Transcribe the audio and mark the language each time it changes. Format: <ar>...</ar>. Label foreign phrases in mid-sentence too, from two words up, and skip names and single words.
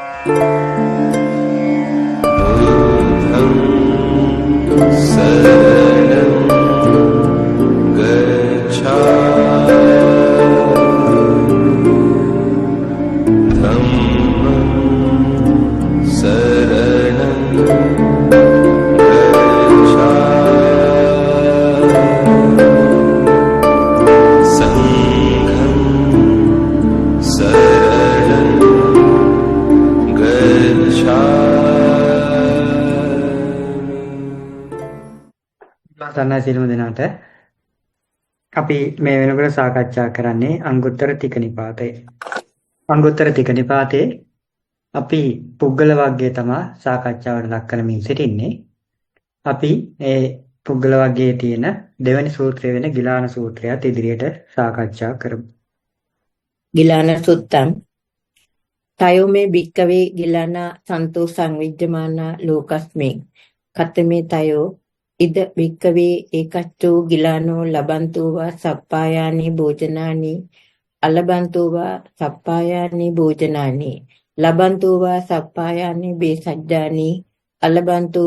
<pi>बुद्धं शरणं गच्छामि धम्मं शरणं गच्छामि संघं शरणं</pi> <si>සන්නයි සියලුම දෙනාට අපි මේ වෙනකොට සාකච්ඡා කරන්නේ අංගුත්තර තික නිපාතය. අංගුත්තර තික නිපාතේ අපි පුද්ගල වර්ගය තමයි සාකච්ඡාවට ලක් කරමින් සිටින්නේ. අපි මේ පුද්ගල වර්ගයේ තියෙන දෙවැනි සූත්‍රය වෙන ගිලාන සූත්‍රයත් ඉදිරියට සාකච්ඡා කරමු.</si> <pi>ගිලාන සුත්තං තයෝ මේ භික්කවේ ගිලාන සන්තෝ සංවිජ්ජමාන ලෝකස්මේ කතමේ තයෝ ඉද භික්කවේ ඒකච්චෝ ගිලානෝ ලබන්තෝ වා සප්පායානි භෝජනානි අලබන්තෝ වා සප්පායානි භෝජනානි ලබන්තෝ වා සප්පායානි බේසජ්ජානි අලබන්තෝ</pi>